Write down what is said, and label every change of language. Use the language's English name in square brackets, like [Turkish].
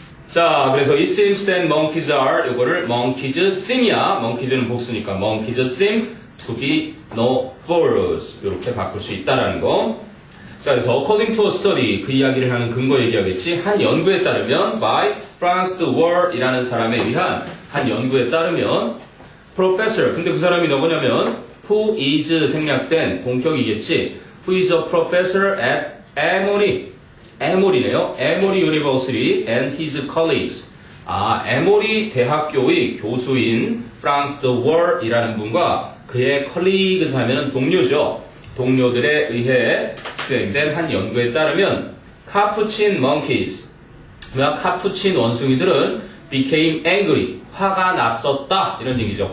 [Korean] 자, 그래서 [English] it seems that monkeys are [Korean] 이거를 [English] monkeys seem [Korean] 이야. monkeys는 복수니까 [English] monkeys seem to be no fools [Korean] 이렇게 바꿀 수 있다라는 거. 자, 그래서 [English] according to a study [Korean] 그 이야기를 하는 근거 얘기하겠지. 한 연구에 따르면 by Franz de Waal 이라는 사람에 의한 한 연구에 따르면 professor 근데 그 사람이 누구냐면 [English] who is [Korean] 생략된 본격이겠지. [English] who is a professor at Emory네요. Emory University and his colleagues. [Korean] 에모리 대학교의 교수인 프랑스 더 월이라는 분과 그의 컬리그스 하면 동료죠. 동료들에 의해 수행된 한 연구에 따르면 카푸친 monkeys, 카푸친 원숭이들은 [English] became angry, [Korean] 화가 났었다 이런 얘기죠.